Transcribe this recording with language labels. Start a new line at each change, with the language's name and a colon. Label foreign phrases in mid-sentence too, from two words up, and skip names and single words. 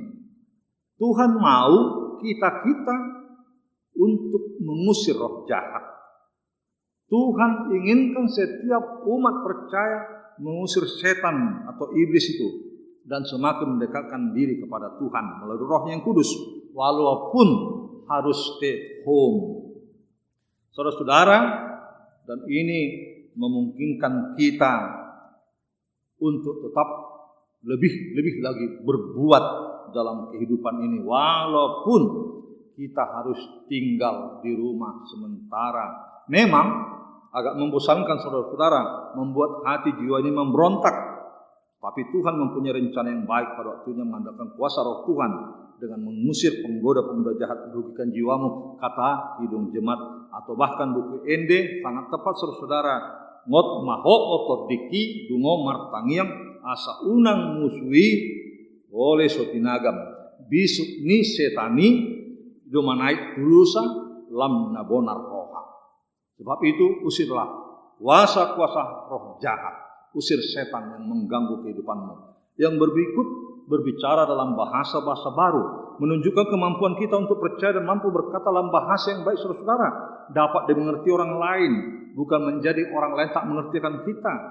Indonesian: Tuhan mau kita untuk mengusir roh jahat. Tuhan inginkan setiap umat percaya mengusir setan atau iblis itu dan semakin mendekatkan diri kepada Tuhan melalui Roh yang Kudus, walaupun harus
English: stay at home.
Indonesian: Saudara-saudara, dan ini memungkinkan kita untuk tetap lebih lagi berbuat dalam kehidupan ini, walaupun kita harus tinggal di rumah sementara. Memang agak membosankan, saudara-saudara, membuat hati jiwa ini memberontak. Tapi Tuhan mempunyai rencana yang baik pada waktunya mengandalkan kuasa Roh Tuhan dengan mengusir penggoda-penggoda jahat merugikan jiwamu, kata Kidung Jemaat atau bahkan buku Ende sangat tepat, saudara-saudara.
Batak Toba: Ngot maho otot diki dungo martangiang asa unang musui oleh sotinagam bisuk ni setani domanait dulusa lam nabonar roha.
Indonesian: Sebab itu usirlah kuasa-kuasa roh jahat. Usir setan yang mengganggu kehidupanmu. Yang berbicara dalam bahasa-bahasa baru, menunjukkan kemampuan kita untuk percaya dan mampu berkata dalam bahasa yang baik, saudara-saudara, dapat dimengerti orang lain, bukan menjadi orang lain tak mengertikan kita.